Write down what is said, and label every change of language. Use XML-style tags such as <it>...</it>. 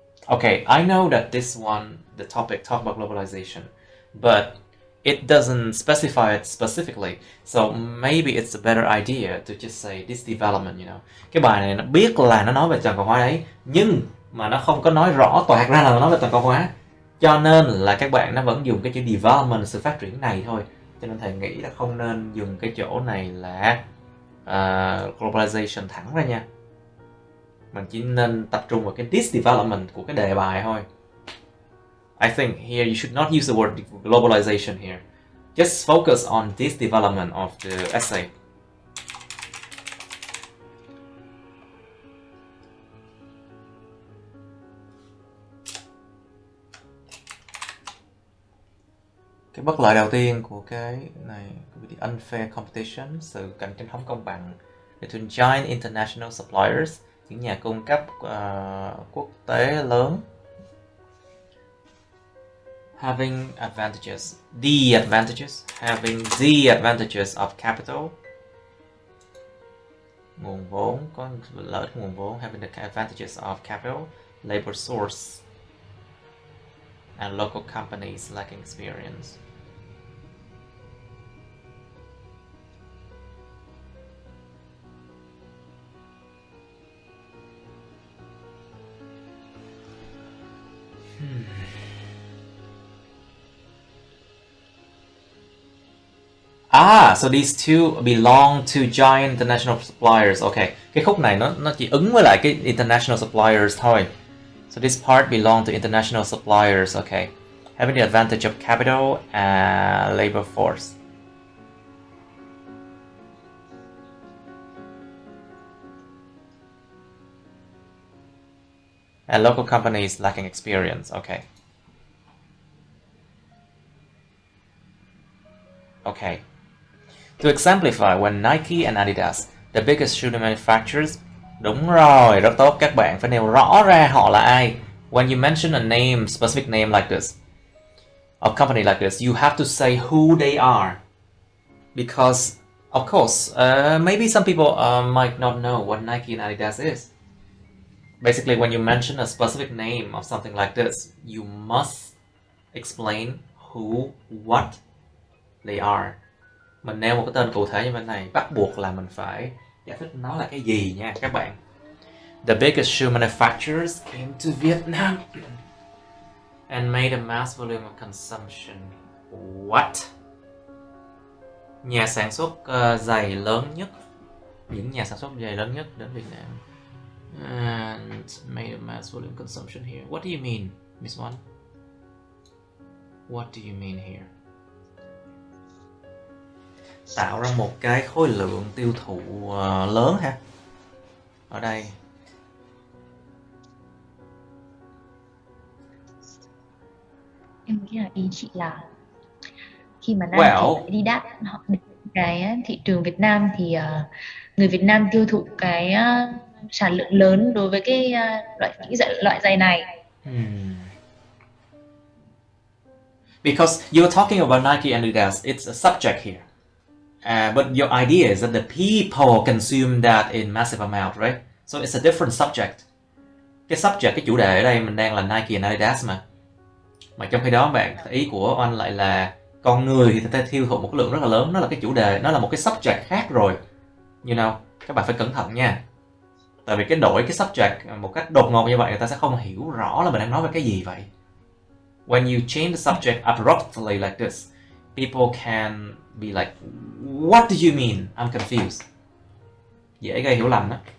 <en>Okay, I know that this one, the topic, talk about globalization, but it doesn't specify it specifically. So maybe it's a better idea to just say this development, you know.</en> <vi>Cái bài này nó biết là nó nói về toàn cầu hóa đấy, nhưng mà nó không có nói rõ toạc ra là nó nói về toàn cầu hóa. Cho nên là các bạn nó vẫn dùng cái chữ development, sự phát triển này thôi. Cho nên thầy nghĩ là không nên dùng cái chỗ này là globalization thẳng ra nha. Mình chỉ nên tập trung vào cái this development của cái đề bài thôi.</vi> <en>I think here you should not use the word globalization here. Just focus on this development of the essay.</en> <vi>Cái bất lợi đầu tiên của cái này,</vi> <en>the unfair competition,</en> <vi>sự cạnh tranh không công bằng</vi> <en>between giant international suppliers,</en> <vi>những nhà cung cấp quốc tế lớn.</vi> <en>Having advantages, the advantages, having the advantages of capital,</en> <vi>nguồn vốn, có lợi ích nguồn vốn,</vi> <en>having the advantages of capital, labor source, and local companies lacking experience. So these two belong to giant international suppliers.</en> <vi>Okay, cái khúc này nó chỉ ứng với lại cái international suppliers thôi.</vi> <en>So this part belong to international suppliers. Okay, having the advantage of capital and labor force. And local companies lacking experience. Okay. Okay. To exemplify, when Nike and Adidas, the biggest shoe manufacturers,</en> <vi>đúng rồi, rất tốt, các bạn phải nêu rõ ra họ là ai.</vi> <en>When you mention a name, specific name like this, of company like this, you have to say who they are. Because, of course, maybe some people might not know what Nike and Adidas is. Basically, when you mention a specific name of something like this, you must explain who, what they are.</en> <vi>Mình nêu một cái tên cụ thể như bên này, bắt buộc là mình phải giải thích nó là cái gì nha các bạn.</vi> <en>The biggest shoe manufacturers came to Vietnam and made a mass volume of consumption. What?</en> <vi>Nhà sản xuất giày lớn nhất, những nhà sản xuất giày lớn nhất đến Việt Nam.</vi> <en>And made a mass volume consumption here. What do you mean, Miss One? What do you mean here?</en> <vi>Tạo ra một cái khối lượng tiêu thụ lớn ha. Ở đây. Em nghĩ là ý chị là khi mà Nike đi đáp họ cái thị trường Việt Nam thì người Việt Nam tiêu thụ cái sản lượng lớn đối với cái loại giày này.</vi> <en>Because you're talking about Nike and Adidas, it's a subject here. But your idea is that the people consume that in massive amount, right? So it's a different subject.</en> <vi>Cái subject, cái chủ đề ở đây mình đang là Nike and Adidas mà. Mà trong khi đó bạn, ý của anh lại là con người thì người ta tiêu thụ một cái lượng rất là lớn. Nó là cái chủ đề, nó là một cái subject khác rồi.</vi> <en>You know,</en> <vi>các bạn phải cẩn thận nha. Tại vì cái đổi cái subject một cách đột ngột như vậy, người ta sẽ không hiểu rõ là mình đang nói về cái gì vậy.</vi> <en>When you change the subject abruptly like this, people can be like, what do you mean? I'm confused.</en> <vi>Dễ gây hiểu lầm đó.</vi>